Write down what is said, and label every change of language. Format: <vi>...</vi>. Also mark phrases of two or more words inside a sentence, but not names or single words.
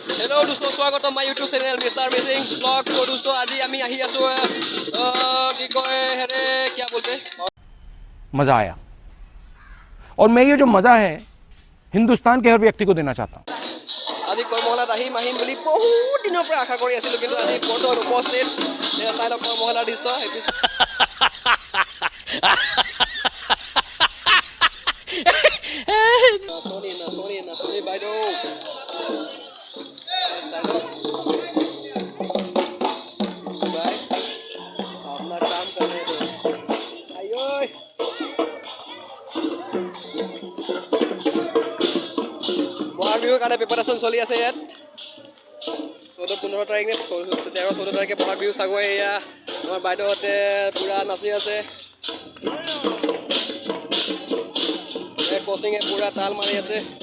<hi>हेलो दोस्तों स्वागत है</hi> <en>my YouTube channel</en> <hi>मिस्टर मिसिंग ब्लॉग। तो दोस्तों आज</hi> <as>আমি আহি আছো কি কয় হেৰে</as> <hi>क्या बोलते मजा आया और मैं ये जो मजा है हिंदुस्तान के हर व्यक्ति को देना चाहता हूँ।</hi> <as>আজি কৰ্মশালাত আহিম বুলি বহুত দিনৰ পৰা আশা কৰি আছিলোঁ, কিন্তু আজি বৰ্তমান উপস্থিত চাই লওক কৰ্মশালাৰ দৃশ্য। নাচনী বাইদেউ</as> <hi>अपना काम करने दो।</hi> <as>आइयो বহাগ বিহুৰ কাৰণে প্ৰিপাৰেশ্যন চলি আছে ইয়াত। 14-15 তাৰিখ নে 13-14 তাৰিখে বহাগ বিহু চাগৈ। এয়া আমাৰ বাইদেউহঁতে পূৰা নাচি আছে, কোচিঙে পূৰা তাল মাৰি আছে।</as>